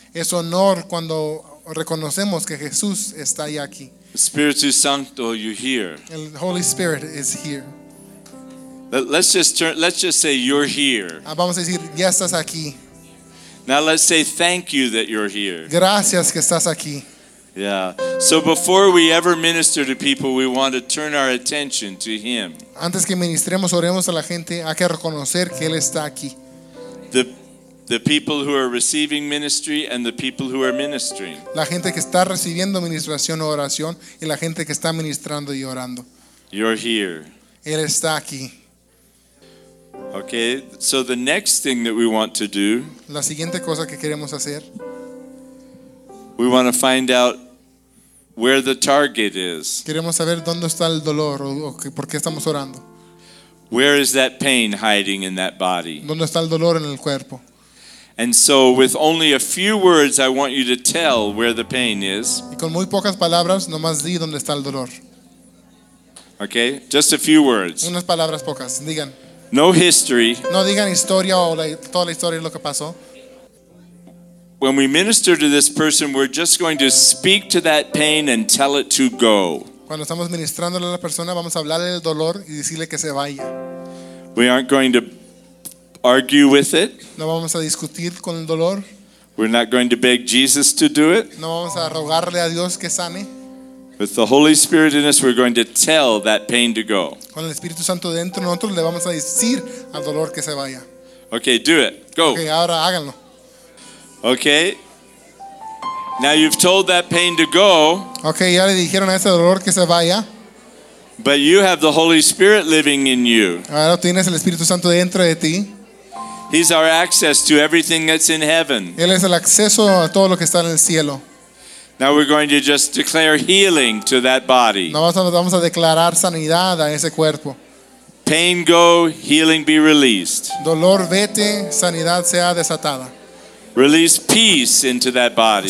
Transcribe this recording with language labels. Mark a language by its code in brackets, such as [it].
[es] Es honor cuando reconocemos que Jesús está ahí aquí. [en] Espíritu Santo, you're here. El Holy Spirit is here. Let's just say you're here. [es] Vamos a decir ya estás aquí. [en] Now let's say thank you that you're here. [es] Gracias que estás aquí. Yeah. [en] So before we ever minister to people, we want to turn our attention to him. [es] Antes que ministremos, oremos a la gente, hay que reconocer que él está aquí. [en] The people who are receiving ministry and the people who are ministering. [es] La gente que está recibiendo ministración o oración y la gente que está ministrando y orando. [en] You're here. [es] Él está aquí. Okay. [en] So the next thing that we want to do. [es] La siguiente cosa que queremos hacer. [en] We want to find out where the target is. [es] Queremos saber dónde está el dolor o por qué estamos orando. [en] Where is that pain hiding in that body? [es] ¿Dónde está el dolor en el cuerpo? [en] And so with only a few words I want you to tell where the pain is. [es] Y con muy pocas palabras nomás di dónde está el dolor. [en] Okay? Just a few words. [es] Unas palabras pocas, digan. [en] No history. [es] No digan historia o toda la historia de lo que pasó. [en] When we minister to this person, we're just going to speak to that pain and tell it to go. [es] Cuando estamos ministrándole a la persona, vamos a hablarle del dolor y decirle que se vaya. [en] We aren't going to argue with it. [es] No vamos a discutir con el dolor. [en] We're not going to beg Jesus to do it. [es] No vamos a rogarle a Dios que sane. [en] With the Holy Spirit in us, we're going to tell that pain to go. [es] Con el Espíritu Santo dentro nosotros, le vamos a decir al dolor que se vaya. [en] Okay, do it. Go. [es] Okay, ahora háganlo. Okay. [en] Now you've told that pain to go. [es] Okay, ya le dijeron a ese dolor que se vaya. [en] But you have the Holy Spirit living in you. [es] Ahora tienes el Espíritu Santo dentro de ti. [en] He's our access to everything that's in heaven. [es] Él es el acceso a todo lo que está en el cielo. [en] Now we're going to just declare healing to that body. [es] Vamos a declarar sanidad a ese cuerpo. [en] Pain go, healing be released. [es] Dolor vete, sanidad sea desatada. [en] Release peace into that body.